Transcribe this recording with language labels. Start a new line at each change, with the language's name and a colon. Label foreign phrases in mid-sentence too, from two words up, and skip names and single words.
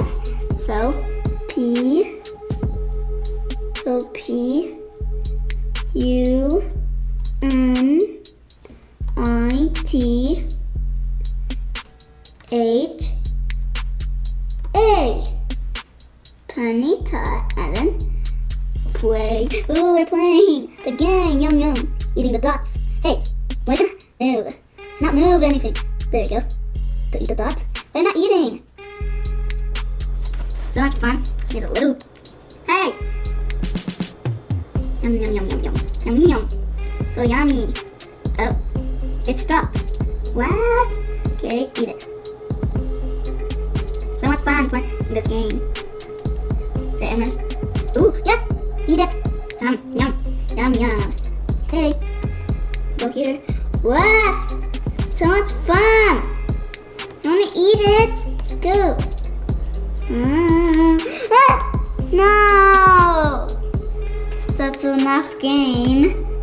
English: So P U N I T H A Punitha, and then play. Ooh, we're playing the game. Yum yum. Eating the dots. Hey, we're gonna move. Not move anything. There you go. To eat the dots. We're not eating. So much fun. See the little. Hey. Yum yum yum yum yum yum yum. So yummy. Oh, it stopped. What? Okay, eat it. So much fun playing this game. Okay, I'm gonna. Ooh, yes! Eat it! Yum, yum, yum, yum. Okay, go here. What? So much fun! I wanna eat it! Let's go. No! That's enough game.